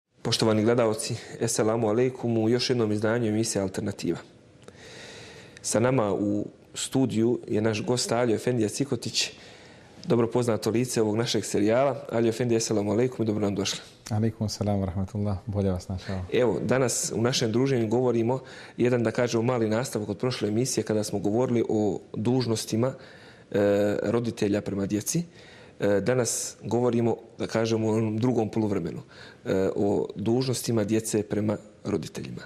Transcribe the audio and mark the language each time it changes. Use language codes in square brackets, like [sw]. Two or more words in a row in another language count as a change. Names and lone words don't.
[bs] Poštovani gledalci, [ar] السلام عليكم [bs] u još jednom izdanju emisije Alternativa. Sa nama u studiju je naš gost Alio Efendija Cikotić, dobro poznato lice ovog našeg serijala. Alio Efendija, [ar] السلام عليكم [bs] i dobro nam došli. [ar] عليكم السلام ورحمة الله, [bs] bolje vas našao. Evo, danas u našem druženju govorimo jedan, da kažemo, mali nastavak od prošle emisije kada smo govorili o dužnostima roditelja prema djeci. Danas govorimo, da kažemo, o onom drugom poluvremenu, o dužnostima djece prema roditeljima.